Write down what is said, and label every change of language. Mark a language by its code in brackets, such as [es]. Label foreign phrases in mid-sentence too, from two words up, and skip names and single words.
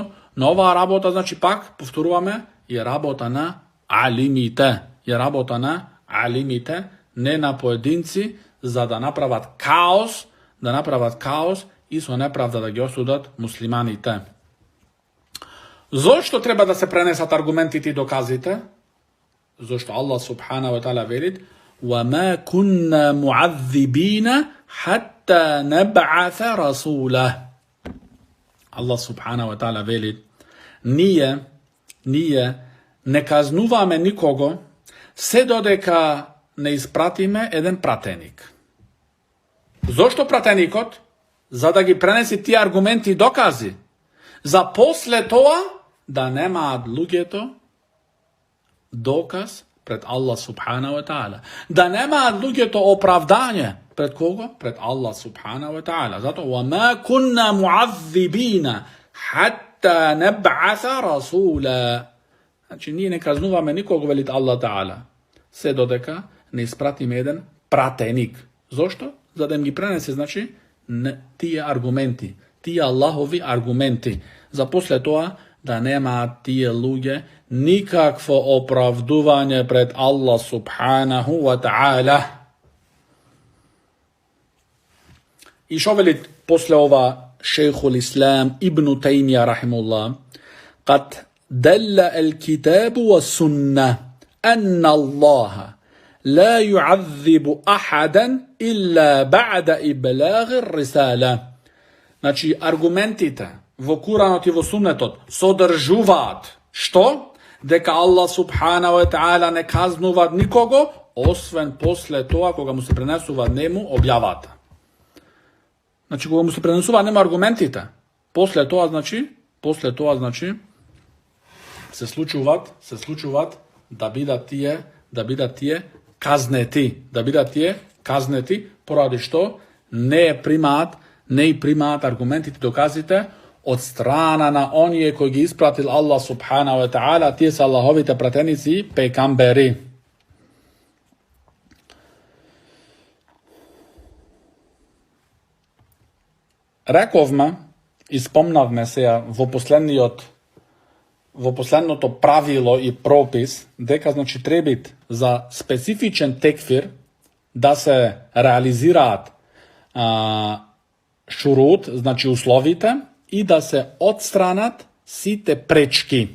[mk] Но оваа работа, значи пак, повторуваме, е работа на алимите, не на поединци, за да направат каос и со неправда да ги осудат муслиманите. Зошто треба да се пренесат аргументите и доказите? Зошто Аллах [ar] سبحانه وتعالى [mk] вели: [ar] وَمَا كُنَّا مُعَذِّبِينَ حَتَّى نَبْعَثَ رَسُولَهُ. [mk] Аллах [ar] سبحانه وتعالى [mk] вели: ние не казнуваме никого се додека не испратиме еден пратеник. Зошто пратеникот? За да ги пренеси тие аргументи и докази. За после тоа да немаат луѓето доказ пред Аллах [ar] سبحانه وتعالى. [mk] Да немаат луѓето оправдање пред кого? Пред Аллах [ar] سبحانه وتعالى. [mk] Затоа [ar] وَمَا كُنَّا مُعَذِّبِينَ حَتَّى نَبْعَثَ رَسُولًا. [mk] Значи ние не казнуваме никого, велит Аллах таала, се додека не испратиме еден пратеник. Зошто? За да им ги пренесе, значи, тие аргументи, тие Аллахови аргументи. За после тоа да немаат тие луѓе никакво оправдување пред Аллах [ar] سبحانه وتعالى. [mk] И шо вели после ова [ar] شيخ الإسلام [mk] ибн Таймија рахимуллах: [ar] قد دل الكتاب والسنة أن الله لا يعذب أحدا إلا بعد إبلاغ الرسالة. [mk] Значи, аргументите во Куранот и во Сунетот содржуваат што? Дека Аллах [ar] سبحانه وتعالى [mk] не казнува никого, освен после тоа кога му се пренесува нему објавата. Значи, кога му се пренесува нему аргументите, после тоа, значи, се случуваат да бидат тие казнети, поради што не примаат аргументите, доказите од страна на оние кои ги испратил Аллах [ar] سبحانه وتعالى, [mk] тие се Аллаховите пратеници, пекамбери. Рековме и спомнавме сега во последното правило и пропис дека, значи, требит за специфичен текфир да се реализираат шурут, значи условите, и да се отстранат сите пречки.